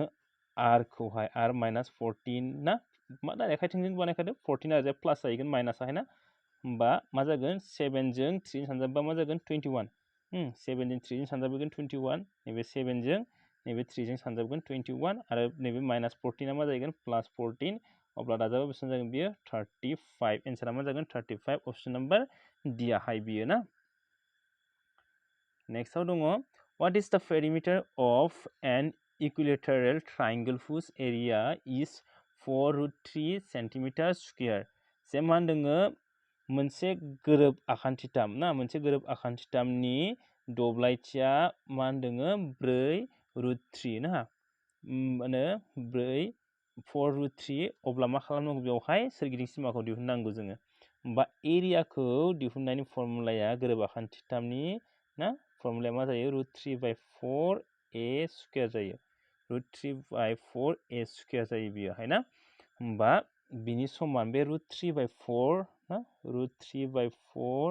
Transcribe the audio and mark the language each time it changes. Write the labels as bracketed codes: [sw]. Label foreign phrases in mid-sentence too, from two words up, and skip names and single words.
[brx] आरखौहाय आर माइनास 14 ना मा डाइरेक्ट थोंजों बानायखादो 14 आरो प्लास जाहैगोन माइनासआहाय ना होमबा मा जागोन 7 जों 3 सानजाबबा मा जागोन 21 7 जों 3 जों सानजाबगोन 21 नैबे 7 जों नैबे 3 जों सानजाबगोन 21 आरो नैबे माइनास 14 मा जागोन प्लास 14 अब्ला दाजाबा बेसेबां जागोन बियो 35 एन्सारा मा जागोन 35 [en] option number [brx] डि आवहाय बियो ना नेक्स्टआव दङ [en] what is the perimeter of an equilateral triangle whose area is 4√3 centimeter square [brx] जे मा होनदोङो मोनसे गोरोब आखान्थिथाम ना मोनसे गोरोब आखान्थिथामनि दब्लायथिया मा होनदोङो 4√3 ना माने 4√3 अब्ला मा खालामनांगौ बेवहाय सोरगिदिं सिमाखौ दिहुननांगौ जोङो होमबा एरियाखौ दिहुननायनि फर्मुलाया गोरोब आखान्थिथामनि ना फर्मुलाया मा जायो √3/4 a स्क्वायर जायो √3/4 a स्क्वायर जायो बियोहाय ना होमबा बिनि समान बे √3/4 ना √3/4